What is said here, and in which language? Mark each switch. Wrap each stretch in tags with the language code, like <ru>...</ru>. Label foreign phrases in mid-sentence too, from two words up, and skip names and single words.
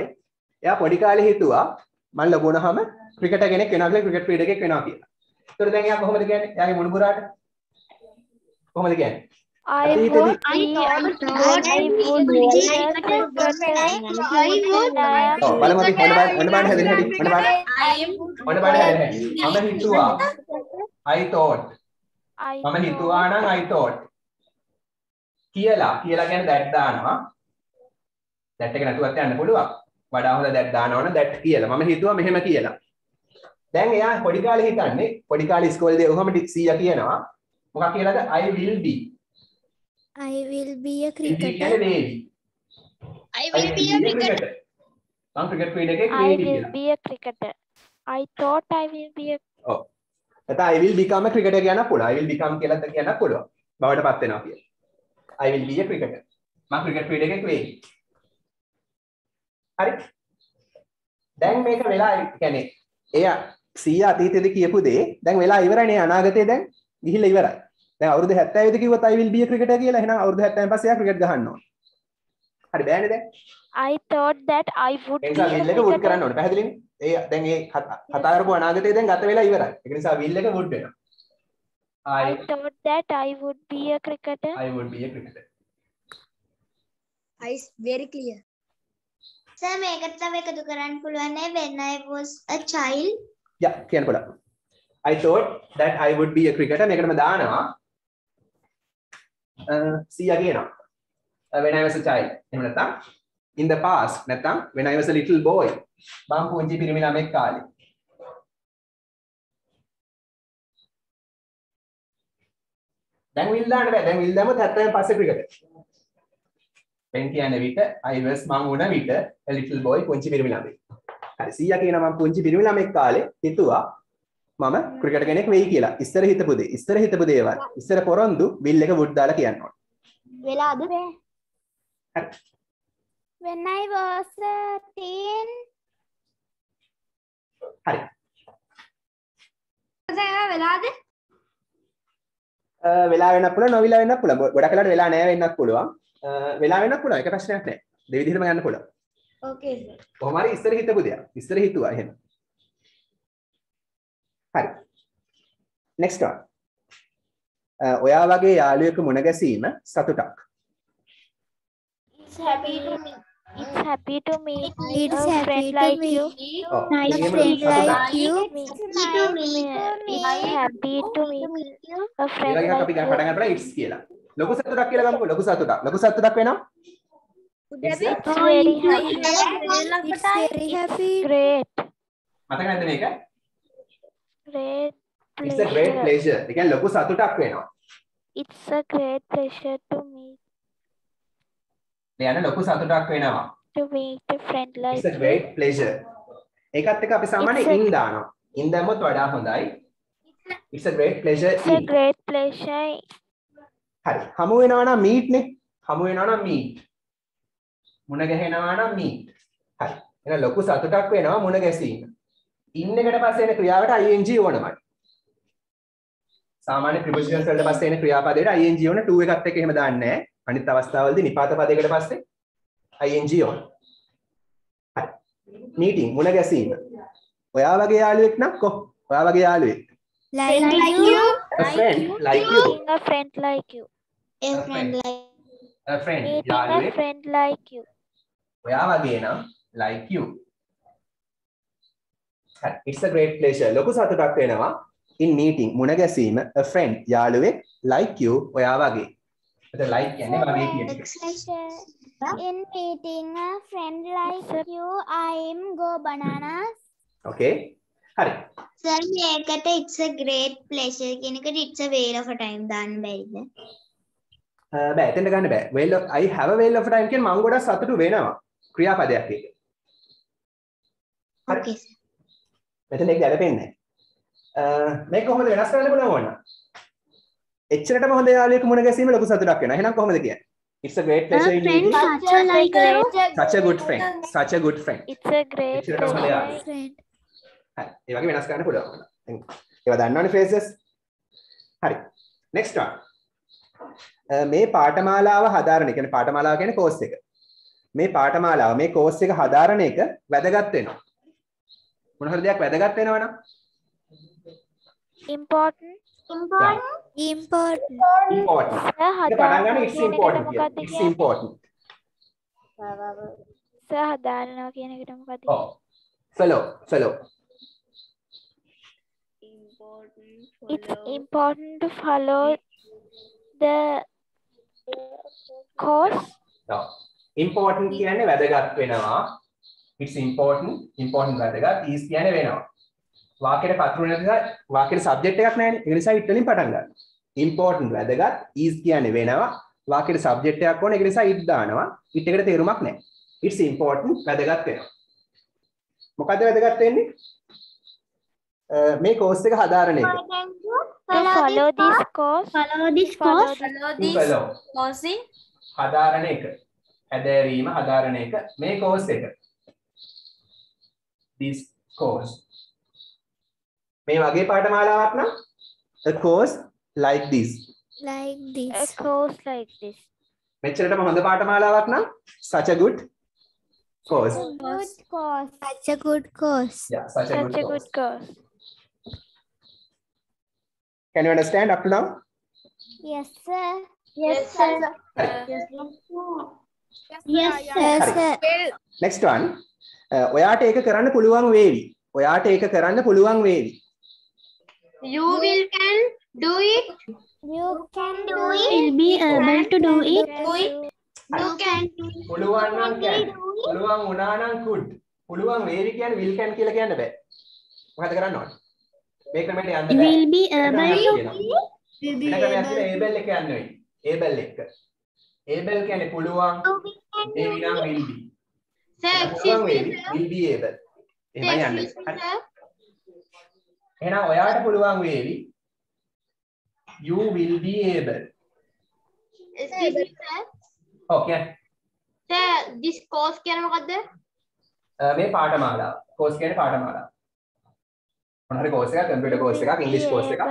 <si>එයා පොඩි කාලේ හිතුවා මම ලොකු වුණාම ක්‍රිකටර් කෙනෙක් වෙනවා කියලා ක්‍රිකට් ක්‍රීඩකයෙක් වෙනවා කියලා. ඒතකොට දැන් එයා කොහොමද කියන්නේ? එයාගේ මුණුබුරාට කොහොමද කියන්නේ?</si> <en>I would be a cricketer.</en> <si>බලමු අපි මොන බාඩ හැදෙන හැටි මොන බාඩ හැදෙන හැටි මම හිතුවා</si> <en>I thought</en> <si>මම හිතුවා නම්</si> <en>I thought</en> <si>කියලා කියන්නේ that දානවා that එක නැතුවත් යන්න පුළුවන් වඩා හොඳ that දානවා නම් that කියලා මම හිතුවා මෙහෙම කියලා දැන් එයා පොඩි කාලේ හිතන්නේ පොඩි කාලේ ඉස්කෝලේදී ඔහොම 100 කියනවා මොකක් කියලාද</si> <en>I will be a cricketer. I will be a cricketer.</en> <si>මම ක්‍රිකට් ක්‍රීඩකයෙක්</si> <en>I will be a cricketer. I thought I will be a</en> <si>ඔව්. නැත්නම්</si> <en>I will become a cricketer</en> <si>කියන්න පුළුවන්.</si> <en>I will become</en> <si>කියලා කියන්න පුළුවන්. බවටපත් වෙනවා කියලා.</si> <en>I will be a cricketer.</en> <si>මම ක්‍රිකට් ක්‍රීඩකයෙක් වෙයි. හරි. දැන් මේක වෙලා කියන්නේ එයා 100 අතීතයේදී කියපු දේ දැන් වෙලා ඉවරයිනේ අනාගතේ දැන් ගිහිල්ලා ඉවරයි. දැන් අවුරුදු 70 දී කිව්වොත්</si> <en>I will be a cricketer</en> <si>කියලා එහෙනම් අවුරුදු 70 පස්සේ එයා ක්‍රිකට් ගහන්න ඕන. හරි බෑනේ දැන්.</si> <en>I thought that I would be a</en> <si>will එක would කරන්න ඕනේ. පැහැදිලිනේ? ඒ දැන් ඒ කතා කරපු අනාගතේ දැන් ගත වෙලා ඉවරයි. ඒක නිසා will එක would වෙනවා.</si> <en>I thought that I would be a cricketer. I would be a cricketer. I very clear. Sir,</en> <si>මේකට තව එකතු කරන්න පුළුවන් නේ</si> <en>when I was a child. Yeah,</en> <si>කියන්න පුළුවන්.</si> <en>I thought that I would be a cricketer.</en> <si>මේකටම දානවා. 100 කියනවා.</si> <en>When I was a child.</en> <si>එහෙම නැත්නම්</si> <en>in the past නැත්නම් when I was a little boy.</en> <si>මම පුංචි පිරිමි ළමෙක් කාලේ. දැන් will දාන්න බෑ. දැන් will දැම්මොත් 70 පස්සේ ක්‍රිකට්. when කියන්නේ විට</si> <en>I was</en> <si>මම වුණ විට</si> <en>a little boy</en> <si>පුංචි පිරිමි ළමෙක්. හරි 100 කියනවා මම පුංචි පිරිමි ළමෙක් කාලේ හිතුවා මම ක්‍රිකට් කෙනෙක් වෙයි කියලා. ඉස්සර හිතපු දේවල්. ඉස්සර පොරොන්දු will එක would දාලා කියන්න ඕන. වෙලාද?</si> <en>When I was a teen.</en> <si>හරි. වෙලාද? වෙලා වෙන්නත් පුළුවන්, නොවිලා වෙන්නත් පුළුවන්. ගොඩක් වෙලාවට වෙලා නැහැ වෙන්නත් පුළුවන්. වෙලා වෙන්නත් පුළුවන්. ඒක ප්‍රශ්නයක් නැහැ. දෙවිදිහටම ගන්න පුළුවන්.</si> <en>Okay sir.</en> <si>කොහොම හරි ඉස්සර හිතපු දෙයක්. ඉස්සර හිතුවා එහෙම. හරි.</si> <en>next one.</en> <si>ඔයා වගේ යාළුවෙකු මුණ ගැසීම සතුටක්.</si> <en>It's happy to meet a friend like you. Nice friend like you. It's happy to meet a friend</en> <si>ඒක අපි</si> <en>like</en> <si>පටන් ගන්න it's කියලා. ලොකු සතුටක් කියලා ගමුකෝ. ලොකු සතුටක් වෙනවා.</si> <en>It's very happy. It's very happy. Great.</en> <si>මතක නැද්ද මේක?</si> <en>Great It's a great pleasure.</en> <si>ඒ කියන්නේ ලොකු සතුටක් වෙනවා.</si> <en>It's a great pleasure to meet</en> <si>ලොකු සතුටක් වෙනවා.</si> <en>a friend like It's a great pleasure.</en> <si>ඒකත් එක්ක අපි සාමාන්‍යයෙන් in දානවා. in දැම්මොත් වඩා හොඳයි.</si> <en>It's a great pleasure. It's a great pleasure.</en> <si>හරි. හමු වෙනවා නම් meet නේ. හමු වෙනවා නම් meet. මුණ ගැහෙනවා නම් meet. හරි. එහෙනම් ලොකු සතුටක් වෙනවා මුණ ගැසීම. in එකට පස්සේ එන ක්‍රියාවට ing ඕනමයි. සාමාන්‍ය prepositions වලට පස්සේ එන ක්‍රියාපදයට ing ඕන 2 එකත් එක්ක එහෙම දාන්නේ නැහැ. අනිත් අවස්ථාවලදී නිපාත පදයකට පස්සේ ing ඕන. හරි. meeting මුණ ගැසීම. ඔයා වගේ යාළුවෙක් නම් ඔයා වගේ යාළුවෙක්.</si> <en>Like you. A friend like you. Meeting a friend like you. A friend like A friend Meeting a</en> <si>යාළුවෙක්.</si> <en>friend like you.</en> <si>ඔයා වගේ නම්</si> <en>like you.</en> <si>හරි.</si> <en>It's a great pleasure.</en> <si>ලොකු සතුටක් වෙනවා</si> <en>in meeting</en> <si>මුණ ගැසීම</si> <en>a friend</en> <si>යාළුවෙක්</si> <en>like you</en> <si>ඔයා වගේ. එතකොට like කියන්නේ වගේ කියන එක.</si> <en>In meeting a friend like you, I'm go bananas. Okay. හරි. Sir, මේකට it's a great pleasure</en> <si>කියන එකට</si> <en>it's a whale of a time</en> <si>දාන්න බැරිද? බෑ එතෙන්ට ගන්න බෑ.</si> <en>Whale of I have a whale of time</en> <si>කියන්නේ මම ගොඩක් සතුටු වෙනවා. ක්‍රියාපදයක් ඒක.</si> <en>Okay sir.</en> <si>මෙතන ඒක ගැලපෙන්නේ නැහැ. මේක කොහොමද වෙනස් කරන්න පුළුවන් වුණා? එච්චරටම හොඳ යාළුවෙක් මුණ ගැසීම ලොකු සතුටක් වෙනවා. එහෙනම් කොහොමද කියන්නේ?</si> <en>It's a great pleasure in meeting. Such a good friend. Such a good friend. It's a great</en> <si>එච්චරටම හොඳ යාළුවෙක්.</si> <en>friend.</en> <si>හරි. ඒ වගේ වෙනස් කරන්න පුළුවන් වුණා. ඒවා දන්නවනේ phrases. හරි.</si> <en>Next one.</en> <si>මේ පාඨමාලාව හදාරන, කියන්නේ පාඨමාලාව කියන්නේ course එක. මේ පාඨමාලාව මේ course එක හදාරන එක වැදගත් වෙනවා. මොන හරි දෙයක් වැදගත් වෙනවනම්</si> <en>Important. important.</en> <si>හදාරනවා</si> <en>it's</en> <si>කියන එකට</si> <en>important.</en> <si>මොකක්ද</si> <en>It's</en> <si>කියන්නේ?</si> <en>important.</en> <si>හදාරනවා කියන එකට මොකක්ද</si> <en>Oh. Fellow. It's important to follow the course.</en> <si>No. Important කියන්නේ වැදගත් වෙනවා.</si> <en>It's important</en> <si>වැදගත්. Is කියන්නේ වෙනවා. වාක්‍යයට පතුරු නැතිද? වාක්‍යයේ subject එකක් නැහැනේ. ඒ නිසා it වලින් පටන් ගන්න. Important වැදගත්. Is කියන්නේ වෙනවා. වාක්‍යයේ subject එකක් ඕනේ. ඒක නිසා it දානවා. it එකට තේරුමක් නැහැ.</si> <en>It's important</en> <si>වැදගත් වෙනවා. මොකද්ද වැදගත් වෙන්නේ? මේ course එක හදාරන එක.</si> <en>Follow this course. Follow this course.</en> <si>හදාරන එක. හැදෑරීම හදාරන එක. මේ course එක.</si> <en>This course.</en> <si>මේ වගේ පාඨමාලාවක් නම්</si> <en>a course like this. A course like this.</en> <si>මෙච්චරටම හොඳ පාඨමාලාවක් නම්</si> <en>such a good course. Such a good course. Yeah, such a Such good a course. good course. Can you understand up to now? Yes, sir. Yes sir. Yes, sir. Next one.</en> <si>ඔයාට ඒක කරන්න පුළුවන් වේවි. ඔයාට ඒක කරන්න පුළුවන් වේවි.</si> <en>You will can do it. You can do it. Will be able to do it. You can</en> <si>පුළුවන් නම් can. පුළුවන් වුණා නම් could. පුළුවන් වේවි කියන්නේ</si> <en>will can</en> <si>කියලා කියන්න බෑ. මොකද කරන්න ඕනේ? මේ ක්‍රමයට යන්න බෑ.</si> <en>Will be able able. will be able</en> <si>එක යන්න වෙයි. able එක. able කියන්නේ පුළුවන්. වේවි නම්</si> <en>will be. Sir,</en> <si>පුළුවන් වේවි</si> <en>will be able.</en> <si>එහෙමයි යන්නේ. හරි. එහෙනම් ඔයාට පුළුවන් වේවි</si> <en>you will be able. excuse me sir. Okay.</en> <si>Sir,</si> <en>this course</en> <si>කියන්නේ මොකද්ද? මේ පාඨමාලාව. course කියන්නේ පාඨමාලාව. මොන හරි course එකක්,</si> <en>computer course</en> <si>එකක්,</si> <en>english course</en> <si>එකක්.</si>